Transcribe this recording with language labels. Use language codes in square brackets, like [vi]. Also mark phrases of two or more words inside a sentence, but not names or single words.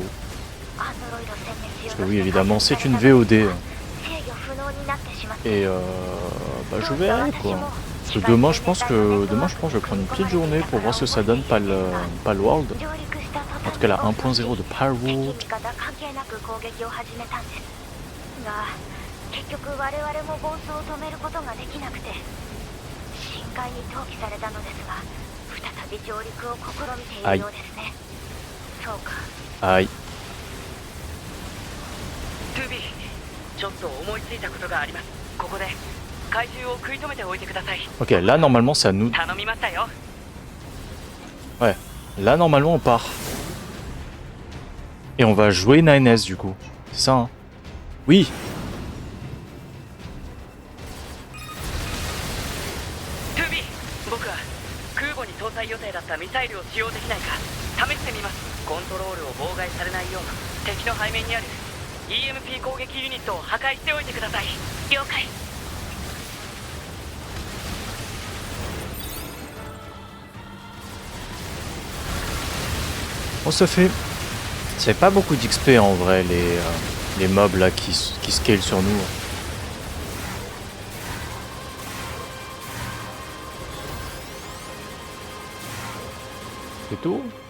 [fr] Parce que oui, évidemment, c'est une VOD. Et bah, je verrai quoi. Parce que demain, je pense que je vais prendre une petite journée pour voir ce que ça donne Palworld. En tout cas, la 1.0 de Palworld. [ja] はいはい。 2B、ちょっと思いついたことがあります。ここで怪獣を食い止めておいてください。 [fr] Ok, là normalement c'est à nous. [ja] 頼みましたよ。 [fr] Ouais, là normalement on part. Et on va jouer 9S du coup. C'est ça hein? Oui. [ja] 2B、僕は空母に搭載予定だったミサイルを使用できないか試してみます。コントロールを妨害されないよう敵の背面にある EMP 攻撃ユニットを破壊しておいてください。了解。 [fr] On se fait. C'est pas beaucoup d'XP en vrai les mobs là qui scale sur nous. C'est tout.